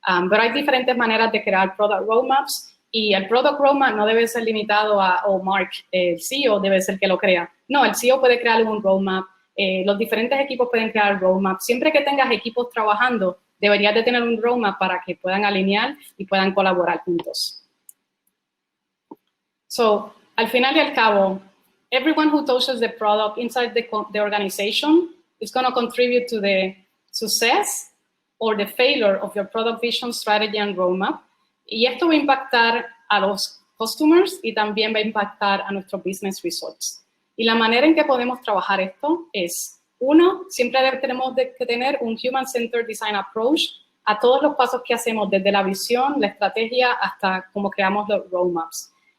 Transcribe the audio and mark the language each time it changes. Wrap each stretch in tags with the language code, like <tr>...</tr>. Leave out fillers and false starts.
<es>Pero hay diferentes maneras de crear product roadmaps y el product roadmap no debe ser limitado Mark, el CEO, debe ser que lo crea. No, el CEO puede crear un roadmap, los diferentes equipos pueden crear roadmaps. Siempre que tengas equipos trabajando, deberías de tener un roadmap para que puedan alinear y puedan colaborar juntos.</es> <en>So,</en> <es>al final y al cabo,</es> <en>everyone who touches the product inside the organization is going to contribute to the success or the failure of your product vision, strategy, and roadmap.</en> <es>Y esto va a impactar a los customers y también va a impactar a nuestros business results. Y la manera en que podemos trabajar esto es, uno, siempre tenemos que tener un human-centered design approach a todos los pasos que hacemos, desde la visión, la estrategia, hasta cómo creamos los roadmaps.</es>